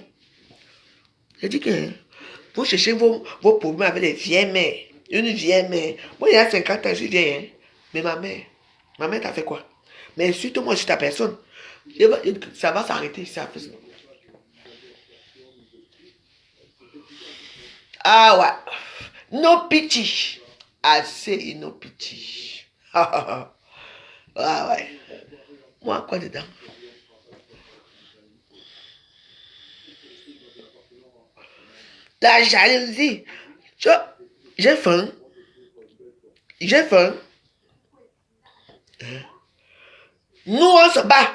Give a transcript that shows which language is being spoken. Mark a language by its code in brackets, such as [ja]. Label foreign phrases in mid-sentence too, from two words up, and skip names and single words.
[fr] Je dis que vous cherchez vos problèmes avec les vieilles mères. Une vieille mère. Moi, il y a 50 ans, je suis vieille. Mais ma mère t'a fait quoi? Mais surtout, moi, je suis ta personne. Ça va s'arrêter, ça. Ah ouais. [en] No pity. I say no pity. [fr] Ah ouais. Moi, quoi dedans? La jalousie. J'ai faim. J'ai faim. Nous, on se bat.